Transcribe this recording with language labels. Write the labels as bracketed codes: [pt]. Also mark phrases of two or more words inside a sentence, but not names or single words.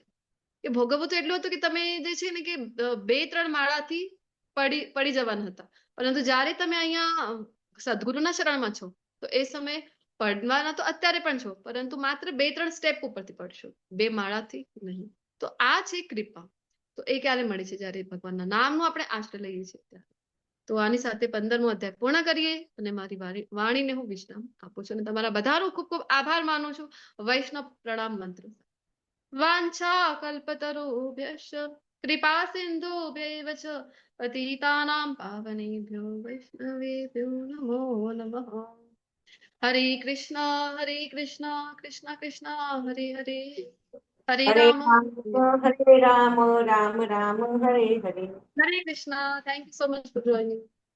[gu] એ ભોગવવું તો એટલું હતું કે તમે જે છે ને કે 2-3 માળાથી પડી જવાના હતા, પરંતુ જયારે તમે અહીંયા સદગુરુના શરણમાં છો તો એ સમયે પડવાના તો અત્યારે પણ છો, પરંતુ માત્ર 2-3 સ્ટેપ ઉપરથી પડશો, 2 માળાથી નહીં. તો આ છે કૃપા. તો એ ક્યારે મળે છે? જ્યારે ભગવાનના નામનો આપણે આશ્રય લઈએ છીએ ત્યારે. તો આની સાથે 15મો અધ્યાય પૂર્ણ કરીએ અને મારી વાણીને હું વિશ્રામ આપું છું અને તમારા બધાનો ખૂબ ખૂબ આભાર માનું છું. વૈષ્ણવ પ્રણામ મંત્ર. [sa] वांछा कल्पतरुभ्यश्च कृपा सिंधुभ्यैव च पतितानां पावनेभ्यो वैष्णवेभ्यो नमो नमः. हरे कृष्ण कृष्ण कृष्ण हरे हरे, हरे હરે રામ राम राम राम हरे हरे. हरे कृष्ण. [en] thank you so much for joining.